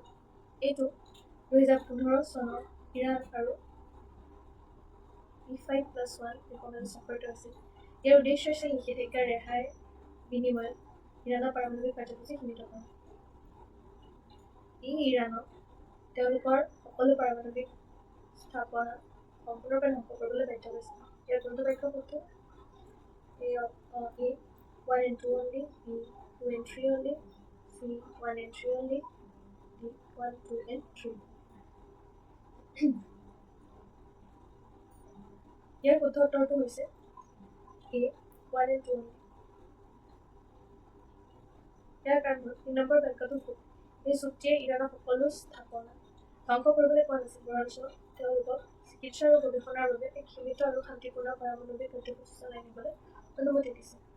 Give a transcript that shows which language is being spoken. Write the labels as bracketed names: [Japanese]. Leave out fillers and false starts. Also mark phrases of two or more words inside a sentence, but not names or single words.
[Assamese] এইটো 2015 চনৰ ইৰাণ আৰু P5+1 বিপণন স্বাক্ষৰিত আছিল। ইয়াৰ উদ্দেশ্য আছিল নিষেধাজ্ঞা ৰেহাইৰ বিনিময়ত ইৰাণৰ পাৰমাণৱিক কাৰ্যসূচী সীমিত কৰা। ই ইৰাণক তেওঁলোকৰ সকলো পাৰমাণৱিক স্থাপনা সম্পূৰ্ণৰূপে ধ্বংস কৰিবলৈ বাধ্য কৰিছিল। ইয়াৰ কোনটো বাক্য শুদ্ধ? [English] A 1 and 2 only, B 2 and 3 only, C 1 and 3 only, D 1, 2 and 3. [Assamese] ইয়াৰ শুদ্ধ উত্তৰটো হৈছে [English] A 1 and 2 only। [Assamese] ইয়াৰ কাৰণ 3 নম্বৰ বাক্যটো ভুল। এই চুক্তিয়ে ইৰাণৰ সকলো স্থাপনা ধ্বংস কৰিবলৈ কোৱা নাছিল, বৰঞ্চ তেওঁলোকক চিকিৎসা আৰু গৱেষণাৰ বাবে এক সীমিত আৰু শান্তিপূৰ্ণ পাৰমাণৱিক কাৰ্যসূচী চলাই নিবলৈ অনুমতি দিছে।